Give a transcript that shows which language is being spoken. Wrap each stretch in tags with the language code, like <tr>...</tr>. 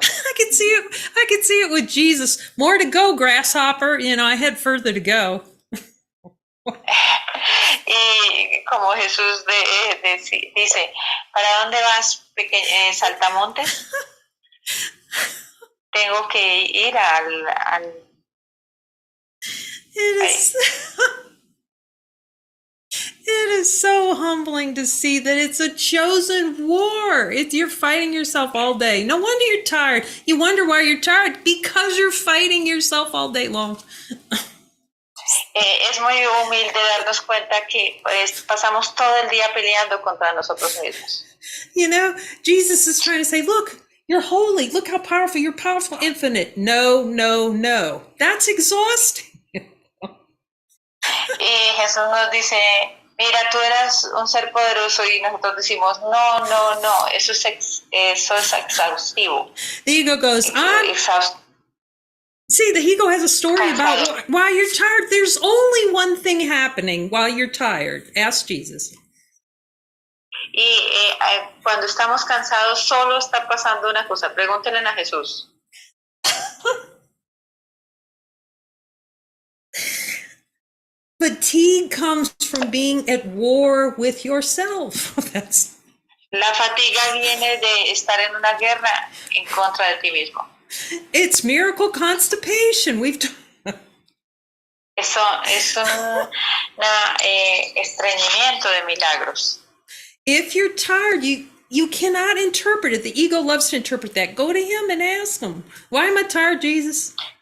<en>I could see it with Jesus. More to go, grasshopper. I had further to go.</en> <es>Y como Jesús dice, ¿para dónde vas, saltamontes? Tengo que ir al</es> <en>It is so humbling to see that it's a chosen war. You're fighting yourself all day. No wonder you're tired. You wonder why you're tired because you're fighting yourself all day long.</en> <es>Es muy humilde darnos cuenta que pasamos todo el día peleando contra nosotros mismos.</es> <en>Jesus is trying to say, look, you're holy. Look how powerful. You're powerful, infinite. No, no, no. That's exhausting.</en> <es>Y Jesús nos dice, mira, tú eras un ser poderoso y nosotros decimos, no, no, no, eso es exhaustivo.</es> <en>The ego goes, see, the ego has a story about why you're tired. There's only one thing happening while you're tired. Ask Jesus.</en> <es>Y cuando estamos cansados, solo está pasando una cosa. Pregúntenle a Jesús.</es> <en>Fatigue comes from being at war with yourself. That's...</en> <es>La fatiga viene de estar en una guerra en contra de ti mismo.</es> <en>It's miracle constipation.</en> <es>Eso es un estreñimiento de milagros.</es> <en>If you're tired, you cannot interpret it. The ego loves to interpret that. Go to him and ask him, why am I tired, Jesus?</en>